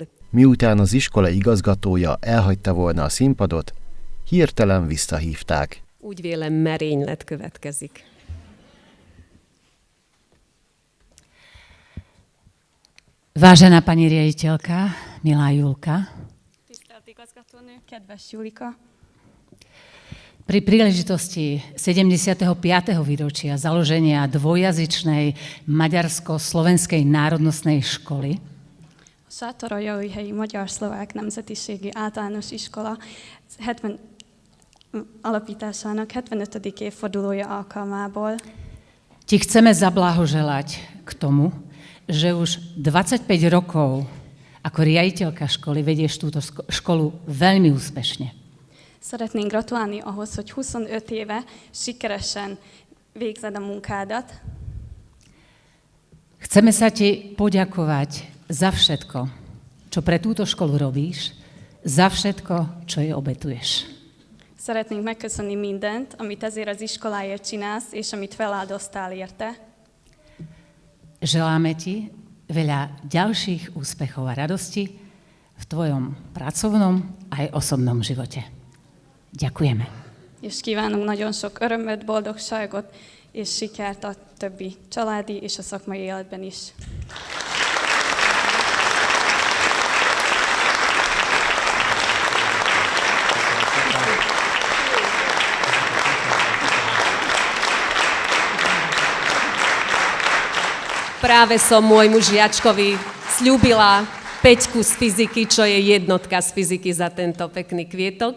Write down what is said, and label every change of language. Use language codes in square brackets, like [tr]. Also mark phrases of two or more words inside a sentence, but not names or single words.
[hu] Miután az iskola igazgatója elhagyta volna a színpadot, hirtelen visszahívták. Úgy vélem, merénylet következik. [sk] Vážená pani riaditeľka, milá Julka. [hu] Tisztelt igazgatónő, kedves Julika. [sk] Pri príležitosti 75. výročia založenia dvojjazyčnej maďarsko-slovenskej národnostnej školy [hu] A Sátoraljaújhelyi Magyar-Szlovák Nemzetiségi Általános Iskola alapításának 75. évfordulója alkalmából [sk] ti chceme zablahoželať k tomu, že už 25 rokov ako riaditeľka školy vedieš túto školu veľmi úspešne. [hu] szeretnénk gratulálni ahhoz, hogy 25 éve sikeresen végzed a munkádat. [sk] Chceme sa ti poďakovať za všetko, čo pre túto školu robíš, za všetko, čo jej obetuješ. [hu] Szeretnénk megköszönni mindent, amit ezért az iskoláért csinálsz, és amit feláldoztál érte. [sk] Želáme ti veľa ďalších úspechov a radosti v tvojom pracovnom aj osobnom živote. Ďakujeme. [hu] És kívánunk nagyon sok örömöt, boldogságot és sikert a többi családi és a szakmai életben is. [sk] Práve som môjmu žiačkovi sľúbila 5 z fyziky, čo je jednotka z fyziky za tento pekný kvietok.